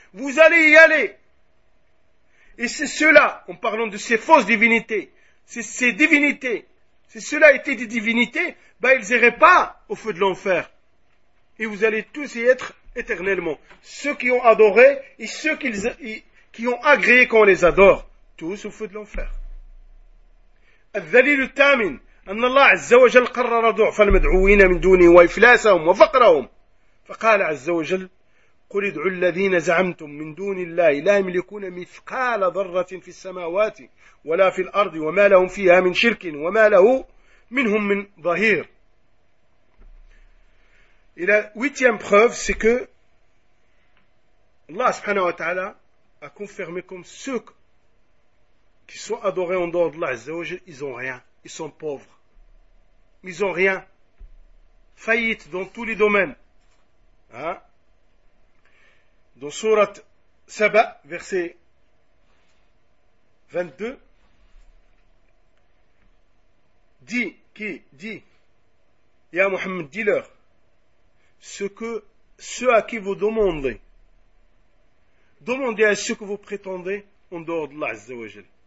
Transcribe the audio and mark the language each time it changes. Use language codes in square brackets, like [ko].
[fr] Vous allez y aller. Et c'est cela, en parlant de ces fausses divinités, c'est ces divinités, si cela était des divinités, ben ils n'iraient pas au feu de l'enfer. Et vous allez tous y être éternellement. Ceux qui ont adoré et ceux qui ont agréé qu'on les adore. Tous au feu de l'enfer. Al-Dalil al-Tamin. [ar] أن الله عز وجل قرر ضعف المدعوين من دونه وإفلاسهم وفقرهم فقال عز وجل قل ادعوا الذين زعمتم من دون الله لا يملكون مثقال ذرة في السماوات ولا في الأرض وما لهم فيها من شرك وما له منهم من ظهير. إلى [fr] huitième preuve, c'est que [ar] الله سبحانه وتعالى [fr] a confirmé comme ceux qui sont adorés en dehors d'Allah [ar] عز وجل, [fr] ils ont rien, ils sont pauvres. Ils n'ont rien. Faillite dans tous les domaines. Hein? Dans Surat Saba, verset 22, dit, Ya Muhammad, dis-leur, ceux à qui vous demandez à ceux que vous prétendez en dehors d'Allah, Azza wa Jal.